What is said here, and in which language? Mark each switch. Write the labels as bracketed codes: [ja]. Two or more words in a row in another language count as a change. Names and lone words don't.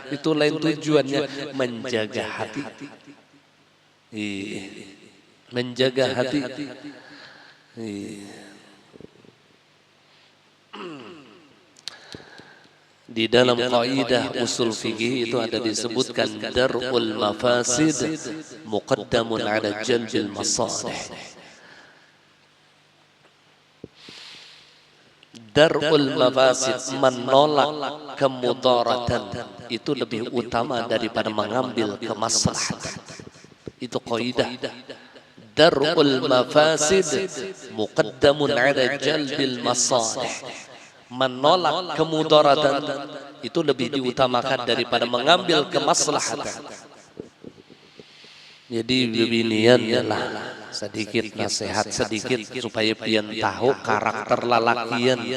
[id] Itu lain tujuannya, menjaga hati. Menjaga hati. Di dalam kaidah usul fikih itu ada disebutkan [ar] درء المفاسد مقدم على جلب المصالح. درء المفاسد, [id] menolak kemudaratan, itu lebih utama daripada mengambil kemaslahatan. Itu kaidah. [ar] درء المفاسد مقدم على جلب المصالح. [id] Menolak kemudaratan itu lebih diutamakan daripada mengambil kemaslahatan. [bjn] Jadi bebinian lah sedikit nasihat sedikit supaya pian tahu karakter lalakian.